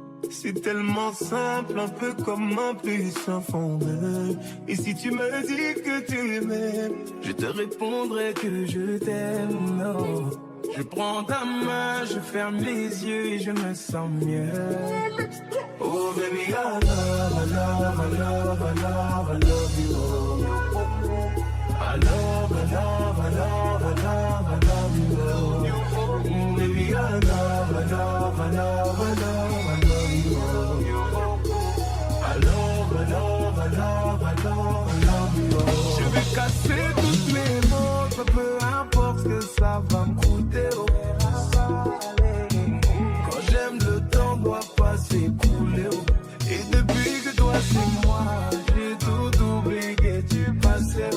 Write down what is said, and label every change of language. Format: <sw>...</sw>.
<fr>C'est tellement simple, un peu comme un puissant fondeur. Et si tu me dis que tu m'aimes, je te répondrai que je t'aime. Oh. Je prends ta main, je ferme les yeux et je me sens mieux.</fr> <en>Oh baby, I love, I love, I love, I love, I love you. I love, I love, I love, I love, I love you. Baby, I love, I love, I love, I love, I love you. I love, I love, I love, I love, I love you.</en> <fr>Je vais casser toutes mes montres, peu importe ce que ça va me coûter. Quand j'aime, le temps doit pas s'écouler. Et depuis que toi c'est moi, j'ai tout oublié du passé.</fr>